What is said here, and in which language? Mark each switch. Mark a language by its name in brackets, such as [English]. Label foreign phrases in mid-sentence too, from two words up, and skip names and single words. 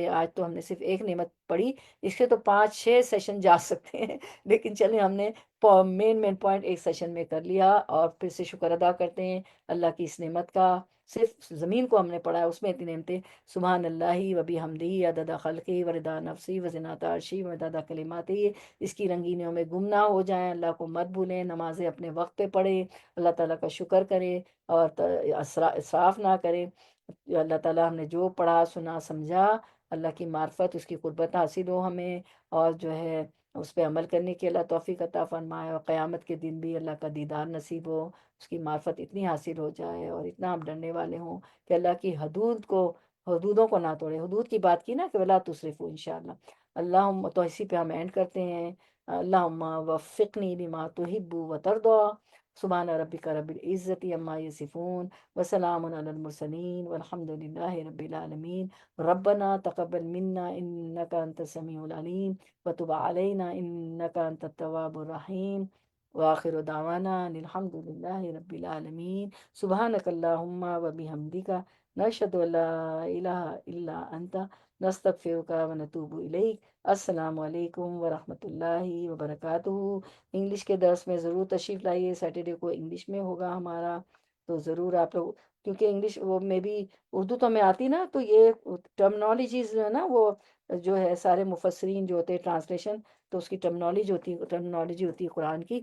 [Urdu] آج تو ہم نے صرف ایک نعمت پڑھی، اس کے تو 5-6 سیشن جا سکتے ہیں، لیکن چلیں ہم نے [English] main point [Urdu] ایک سیشن میں کر لیا، اور پھر سے شکر ادا کرتے ہیں اللہ کی اس نعمت کا۔ صرف زمین کو ہم نے پڑھا ہے، اس میں اتنی نعمتیں، [Arabic] سبحان اللہ و بحمدہ عدد خلقی و رضا نفسی و زنات عرشی و مداد کلماتی، [Urdu] اس کی رنگینیوں میں گم نہ ہو جائیں، اللہ کو مت بھولیں، نمازیں اپنے وقت پہ پڑھیں، اللہ تعالیٰ کا شکر کریں، اور اسراف نہ کریں۔ اللہ تعالیٰ ہم نے جو پڑھا، سنا، سمجھا، اللہ کی معرفت، اس کی قربت حاصل ہو ہمیں، اور جو ہے اس پہ عمل کرنے کی اللہ توفیق عطا فرمائے، اور قیامت کے دن بھی اللہ کا دیدار نصیب ہو، اس کی معرفت اتنی حاصل ہو جائے، اور اتنا ہم ڈرنے والے ہوں کہ اللہ کی حدودوں کو نہ توڑے۔ حدود کی بات کی نا کہ [Arabic] ولا تصرفو، [Urdu] انشاءاللہ۔ اللہم، تو اسی پہ ہم اینڈ کرتے ہیں، [Arabic] اللہم وفقنی لما تحب وترضى، سبحان ربک رب العزت عما یصفون، وسلام علی المرسلین، والحمد للہ رب العالمین۔ ربنا تقبل منا انک انت السمیع العلیم، وتب علینا انک انت التواب الرحیم، وآخر دعوانا ان الحمد للہ رب العالمین۔ سبحانک اللہم وبحمدک، نشہد ان لا الہ الا انت، نستغفرک ونتوب الیک۔ السلام علیکم ورحمۃ اللہ وبرکاتہ۔ [Urdu] انگلش کے درس میں ضرور تشریف لائیے، سیٹرڈے کو انگلش میں ہوگا ہمارا، تو ضرور آپ لوگ، کیونکہ انگلش وہ میں بھی، اردو تو ہمیں آتی نا، تو یہ ٹرمنالوجیز جو ہے نا، وہ جو ہے سارے مفسرین جو ہوتے ہیں ٹرانسلیشن، تو اس کی ٹرمنالوجی ہوتی ہے قرآن کی۔